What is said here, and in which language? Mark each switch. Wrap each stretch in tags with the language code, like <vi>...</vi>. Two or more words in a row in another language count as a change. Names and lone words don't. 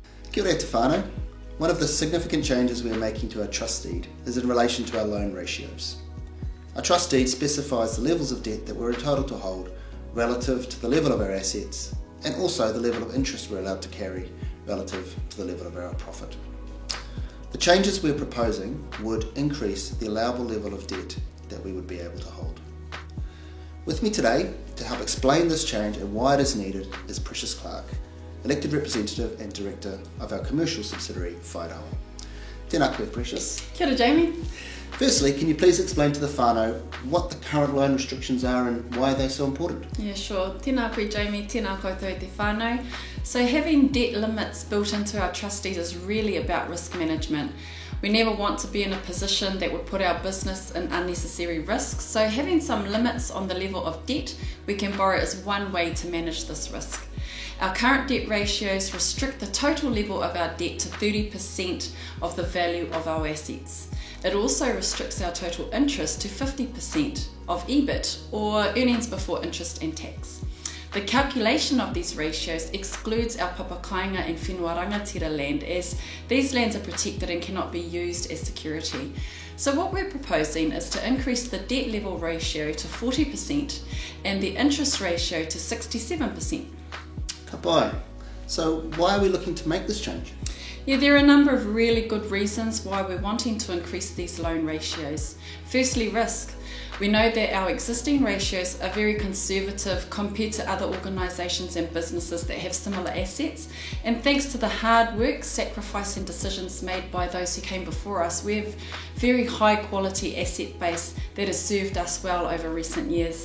<mi>Kia ora te whānau.</mi> <en>One of the significant changes we are making to our trust deed is in relation to our loan ratios. Our trust deed specifies the levels of debt that we're entitled to hold relative to the level of our assets and also the level of interest we're allowed to carry relative to the level of our profit. The changes we're proposing would increase the allowable level of debt that we would be able to hold. With me today to help explain this change and why it is needed is Precious Clark, elected representative and director of our commercial subsidiary Whaidawa.</en> <mi>Tēnā koe, Precious. Kia ora, Jamie.</mi> <en>Firstly, can you please explain to the whānau what the current loan restrictions are and why they're so important? Yeah, sure.</en> <mi>Tēnā koe, Jamie. Tēnā koutou te whānau.</mi> <en>So having debt limits built into our trust deed is really about risk management. We never want to be in a position that would put our business in unnecessary risks. So having some limits on the level of debt we can borrow is one way to manage this risk. Our current debt ratios restrict the total level of our debt to 30% of the value of our assets. It also restricts our total interest to 50% of EBIT, or earnings before interest and tax. The calculation of these ratios excludes our papakainga and</en> <mi>whenua rangatira</mi> <en>land, as these lands are protected and cannot be used as security. So what we're proposing is to increase the debt level ratio to 40% and the interest ratio to 67%.</en> <mi>Ka pai.</mi> <en>So why are we looking to make this change? Yeah, there are a number of really good reasons why we're wanting to increase these loan ratios. Firstly, risk. We know that our existing ratios are very conservative compared to other organisations and businesses that have similar assets, and thanks to the hard work, sacrifice and decisions made by those who came before us, we have very high quality asset base that has served us well over recent years.</en>